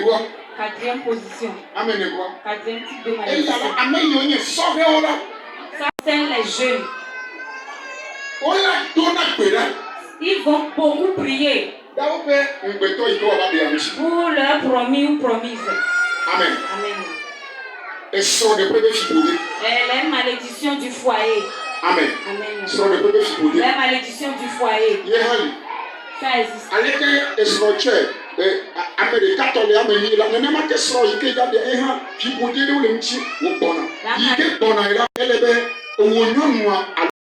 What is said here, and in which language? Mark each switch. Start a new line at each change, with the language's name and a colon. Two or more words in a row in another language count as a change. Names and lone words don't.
French: Quatrième position. Amen. Quatrième type de malédiction. Ça, c'est les jeunes. Ils vont beaucoup prier pour leur promis ou promise. Amen. Amen.
Ewe: esrɔ̃ ɖe ƒe be fiƒode.
French: Les malédictions du foyer. Amen. Amen.
Ewe: Esrɔ̃ ɖe ƒe be fiƒode.
French: Les malédictions du foyer.
Ewe: Ye hã li.
French: Ça existe.
Ewe: Aleke esrɔ̃ tsɛ ame ɖeka tɔ le ame nyi la nenema ke srɔ̃ yi ke ya de ehã fiƒode ɖewo le ŋuti wo gbɔna. Yi ke gbɔna yi la ele be owó nyɔnua